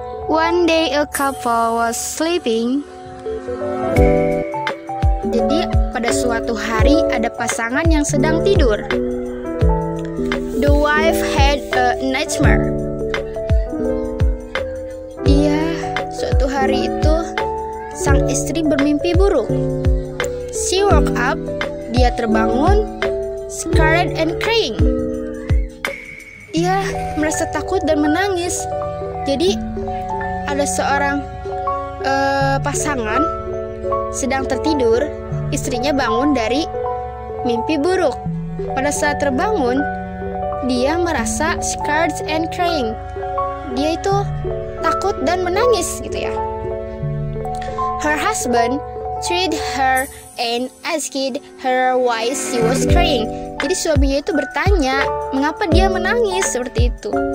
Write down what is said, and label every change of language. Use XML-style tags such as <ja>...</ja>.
<en>One day a couple was sleeping.</en> <id>Jadi pada suatu hari ada pasangan yang sedang tidur.</id> <en>The wife had a nightmare.</en> <id>Suatu hari itu sang istri bermimpi buruk.</id> <en>She woke up,</en> <id>dia terbangun,</id> <en>scared and crying.</en> <id>Ia merasa takut dan menangis. Jadi ada seorang pasangan sedang tertidur, istrinya bangun dari mimpi buruk. Pada saat terbangun, dia merasa</id> <en>scared and crying.</en> <id>Dia itu takut dan menangis gitu ya.</id> <en>Her husband treated her and asked her why she was crying.</en> <id>Jadi suaminya itu bertanya mengapa dia menangis seperti itu.</id>